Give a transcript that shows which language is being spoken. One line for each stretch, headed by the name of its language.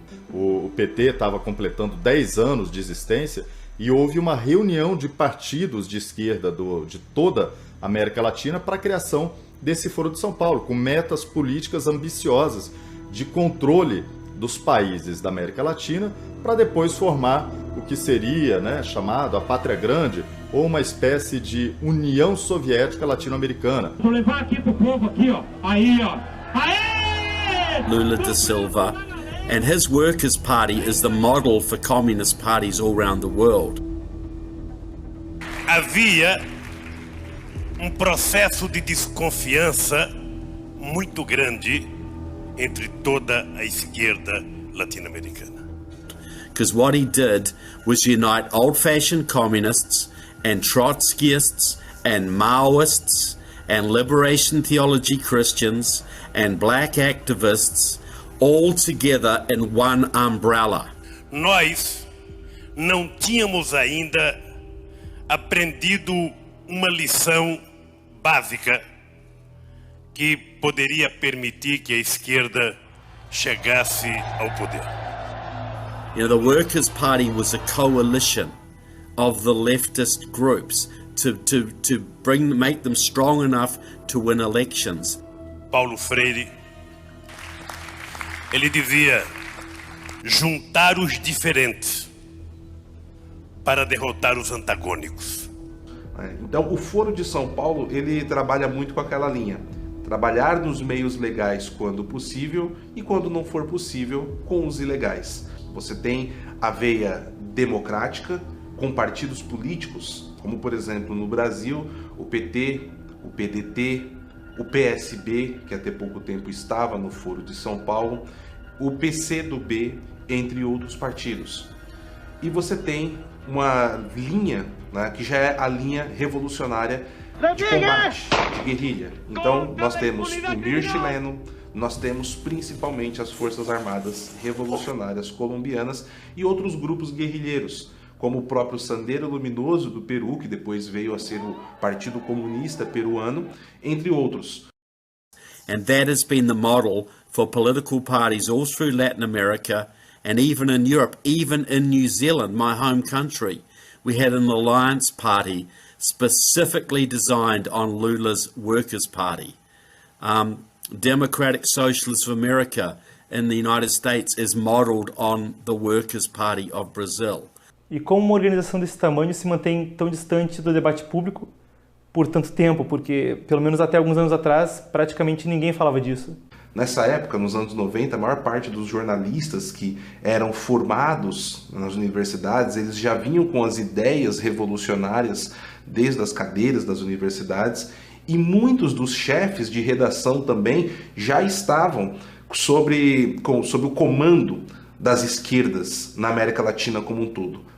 Portuguese: O PT estava completando 10 anos de existência e houve uma reunião de partidos de esquerda de toda a América Latina para a criação desse Foro de São Paulo, com metas políticas ambiciosas de controle dos países da América Latina, para depois formar o que seria chamado a Pátria Grande, ou uma espécie de União Soviética Latino-Americana. Vou levar aqui pro povo aqui, ó. Aí, ó. Aê! Lula da Silva.
English: And his Workers' Party is the model for communist parties all around the world.
Portuguese: Havia processo de desconfiança muito grande entre toda a esquerda latino-americana.
English: Because what he did was unite old-fashioned communists and Trotskyists and Maoists and liberation theology Christians and black activists all together in one umbrella.
Portuguese: Nós não tínhamos ainda aprendido uma lição básica que poderia permitir que a esquerda chegasse ao poder.
English: The Workers' Party was a coalition of the leftist groups make them strong enough to win elections.
Portuguese: Paulo Freire, ele dizia juntar os diferentes para derrotar os antagônicos. Então, o Foro de São Paulo, ele trabalha muito com aquela linha. Trabalhar nos meios legais quando possível e, quando não for possível, com os ilegais. Você tem a veia democrática com partidos políticos, como, por exemplo, no Brasil, o PT, o PDT, o PSB, que até pouco tempo estava no Foro de São Paulo, o PCdoB, entre outros partidos. E você tem uma linha, né, que já é a linha revolucionária de combate, de guerrilha. Então, nós temos o MIR chileno, nós temos principalmente as Forças Armadas Revolucionárias Colombianas e outros grupos guerrilheiros, como o próprio Sendero Luminoso do Peru, que depois veio a ser o Partido Comunista Peruano, entre outros.
English: And that has been the model for political parties all through Latin America and even in Europe, even in New Zealand, my home country. We had an alliance party specifically designed on Lula's Workers' Party. Democratic Socialists of America in the United States is modeled on the Workers' Party of Brazil.
Portuguese: E como uma organização desse tamanho se mantém tão distante do debate público por tanto tempo? Porque, pelo menos até alguns anos atrás, praticamente ninguém falava disso. Nessa época, nos anos 90, a maior parte dos jornalistas que eram formados nas universidades, eles já vinham com as ideias revolucionárias desde as cadeiras das universidades, e muitos dos chefes de redação também já estavam sob o comando das esquerdas na América Latina como um todo.